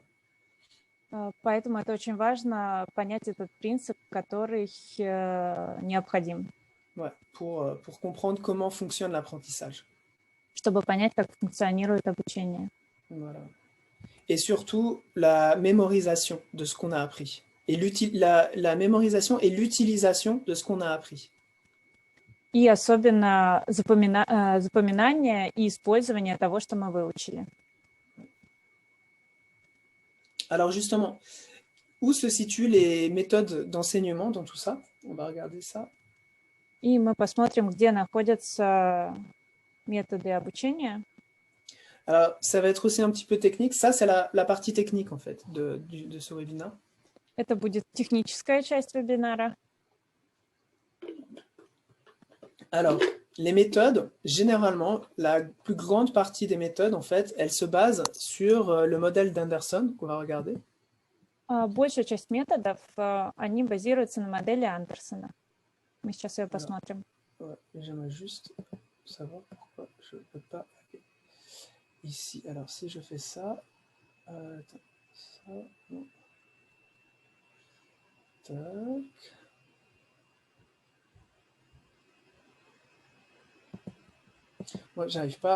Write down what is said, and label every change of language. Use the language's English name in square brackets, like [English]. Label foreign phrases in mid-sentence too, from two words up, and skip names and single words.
[Russian] Поэтому это очень важно понять этот принцип, который необходим. [French] Ouais, pour comprendre comment fonctionne l'apprentissage. [Russian] Чтобы понять, как функционирует обучение. [French] Voilà. Et surtout, la mémorisation de ce qu'on a appris. Et la mémorisation et l'utilisation de ce qu'on a appris. [Russian] И особенно запоминание и использование того, что мы выучили. [French] Alors justement, où se situent les méthodes d'enseignement dans tout ça? On va regarder ça. [Russian] И мы посмотрим, где находятся методы обучения. [French] Alors, ça va être aussi un petit peu technique. Ça, c'est la partie technique, en fait, de ce webinaire. [Russian] Это будет техническая часть вебинара. [French] Alors, les méthodes, généralement, la plus grande partie des méthodes, en fait, elles se basent sur le modèle d'Anderson qu'on va regarder. [Russian] Большая часть методов, они базируются на модели Андерсона. Мы сейчас ее посмотрим. [French] Ouais, j'aimerais juste savoir pourquoi je ne peux pas aller ici. Alors, si je fais ça... attends, ça, non. Tac. Moi, j'arrive pas.